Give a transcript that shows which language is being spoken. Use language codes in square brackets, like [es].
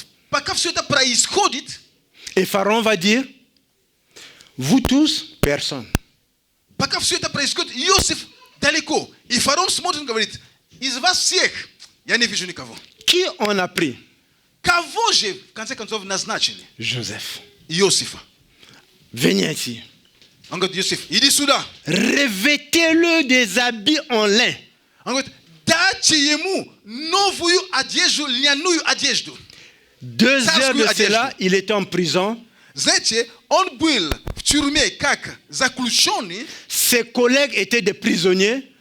[ru] Пока все это происходит, [fr] et Pharaon va dire, vous tous, personne. [ru] Пока все это происходит, Иосиф далеко, и фараон смотрит и говорит, из вас всех я не вижу никого. [fr] Qui on a pris? [ru] Кого же, в конце концов, назначили? [fr] Joseph. [ru] Иосифа. [fr] Venez ici. [ru] Он говорит, Иосиф, иди сюда. [fr] Revêtez-le des habits en lin. [ru] Он говорит, дайте ему новую одежду, льняную одежду. [fr] 2 heures de [ru] Царскую [fr] cela, [ru] одежду. [fr] il était en prison. [ru] Знаете, он был в тюрьме как заключенный, [fr] Ses collègues étaient des prisonniers.